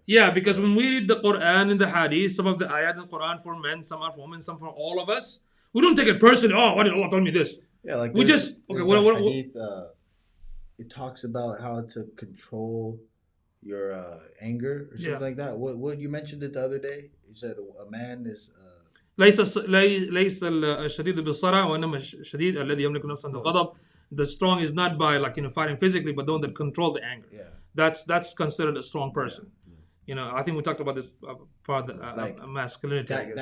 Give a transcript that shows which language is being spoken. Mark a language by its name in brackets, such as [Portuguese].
[English] Yeah, because when we read the Quran and the Hadith, some of the ayat in the Quran for men, some are for women, some for all of us, we don't take it personally. Oh, why did Allah tell me this? Yeah, like we just what Hadith, it talks about how to control your anger or something like that. What you mentioned it the other day? You said a man is [Arabic] ليس الشديد بالصرع وإنما الشديد الذي يملك نفسه عند الغضب. [English] The strong is not by fighting physically, but the one that control the anger. Yeah. That's considered a strong person. Yeah. I think we talked about this part of masculinity.